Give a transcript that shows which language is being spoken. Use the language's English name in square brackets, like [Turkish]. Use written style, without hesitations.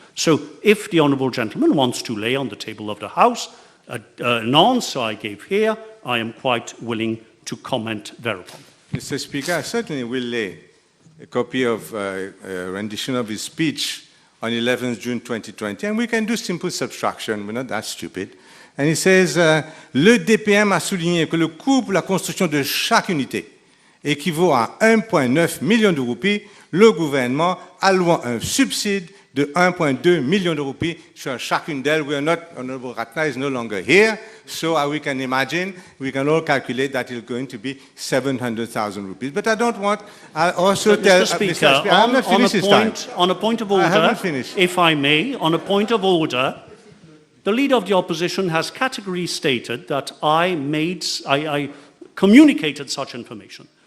[English] So if the Honourable Gentleman wants to lay on the table of the House an answer I gave here, I am quite willing to comment thereupon. Mr. Speaker, I certainly will lay a copy of a rendition of his speech on 11th June 2020, and we can do simple subtraction, we're not that stupid. And he says, [French] le DPM a souligné que le coût pour la construction de chaque unité équivaut à 1,9 million de roupies, le gouvernement allouant un subside de 1,2 million de roupies sur chacune d'elles. [English] We are not, Honorable Ratna is no longer here, so we can imagine, we can all calculate that it's going to be 700,000 rupees. But I don't want, I also tell... Mr. Speaker, on a point of order, if I may, on a point of order, the Leader of the Opposition has categorically stated that I communicated such information.